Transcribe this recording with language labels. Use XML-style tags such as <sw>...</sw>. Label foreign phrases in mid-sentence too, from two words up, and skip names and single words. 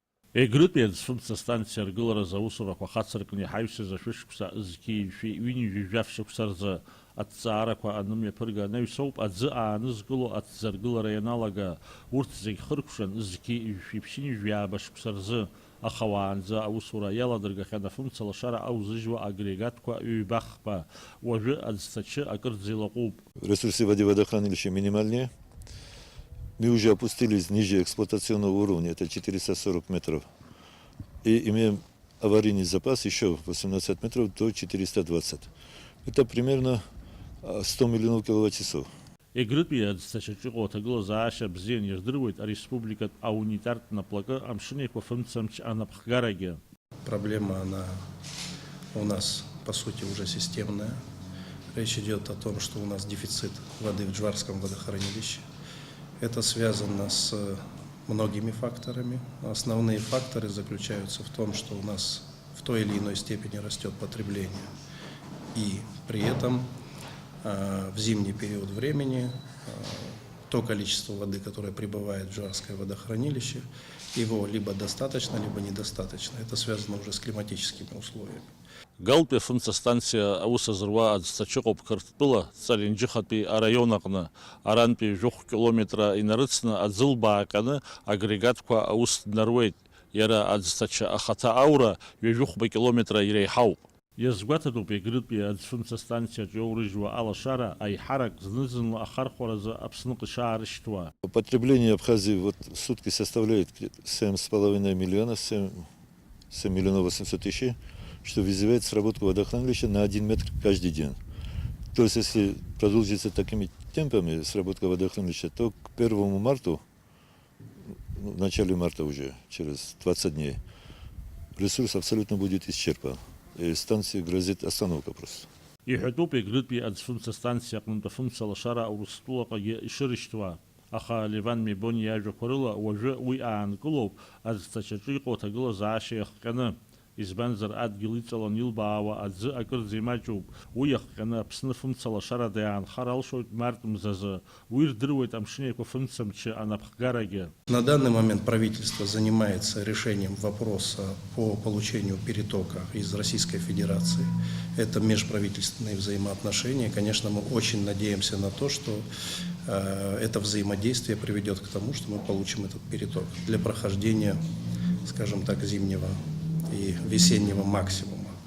<ab>Егрытәи аӡфымца станциа аргыларазы аусурақәа хацыркны иҳаҩсыз ашәышықәса зқьи-жәшәи ҩынҩажәижәаф шықәса рзы аҭҵаарақәа анымҩаԥырга анаҩсоуп аӡы аанызкыло аҭӡаргылара ианалага. Урҭ зегь хыркәшан зқьи-жәшәи ԥшьынҩажәи ааба шықәса рзы, аха уаанӡа аусура иаладыргахьан афымца лашара аузыжьуа агрегатқәа ҩбахқәа. Уажәы аӡҭачы акырӡа илаҟәуп.</ab> <ru>Ресурсы воды водохранилища минимальнее. Мы уже опустились ниже эксплуатационного уровня, это 440 метров. И имеем аварийный запас еще 18 метров до 420. Это примерно 100 миллионов киловатт-часов. Егрытәи аӡҭачаҿы иҟоу аҭагылазаашьа бзиан ирдыруеит ареспубликатә аунитартә плакы амшынеиқәа фымцамч анапхгарагьы. Проблема, она у нас, по сути, уже системная. Речь идет о том, что у нас дефицит воды в Джварском водохранилище. Это связано с многими факторами. Основные факторы заключаются в том, что у нас в той или иной степени растет потребление. И при этом в зимний период времени то количество воды, которое прибывает в Джварское водохранилище, его либо достаточно, либо недостаточно. Это связано уже с климатическими условиями.</ru> <ab>Галпи фымца станция аус азыруа аӡҭачыҟоуп Қырҭтәыла Ҵалинџьыхатәи араион аҟны. Арантәи жәохә километра инарыцны аӡылбаа ҟьаны агрегатқәа аус днаруеит. Иара аӡҭачы ахаҭа аура ҩажәохәба километра иреиҳауп. Иазгәаҭатәуп Егрытәи аӡфымца станциаҿы иоурыжьуа алашара аиҳарак зны-зынла ахархәаразы Аԥсныҟа ишаарышьҭуа.</ab> <ru>Потребление Абхазии вот в сутки составляет 7,5 миллиона, 7 миллионов 800 тысяч, что вызывает сработку водохранилища на 1 метр каждый день. То есть, если продолжится такими темпами сработка водохранилища, то к 1 марта, в начале марта уже, через 20 дней, ресурс абсолютно будет исчерпан. И станции грозит остановка просто.</ru> <ab>Иҳәатәуп Егрытәи аӡфымца станциа аҟнытә афымца лашара Урыстәылаҟагьы ишырышьҭуа. Аха Леван Мебони иажәақәа рыла уажәы уи аанкылоуп аӡҭачаҿы иҟоу аҭагылазаашьа иахҟьаны. Избанзар адгьыл иҵалан илбаауа аӡы акырӡа имаҷуп. Уи иахҟьаны Аԥсны фымца лашарада иаанхар алшоит март мзазы. Уи ирдыруеит амшынеиқәа фымцамчы анапхгарагьы.</ab> <ru>На данный момент правительство занимается решением вопроса по получению перетока из Российской Федерации. Это межправительственные взаимоотношения. Конечно, мы очень надеемся на то, что это взаимодействие приведет к тому, что мы получим этот переток для прохождения, скажем так, зимнего и весеннего максимума.</ru>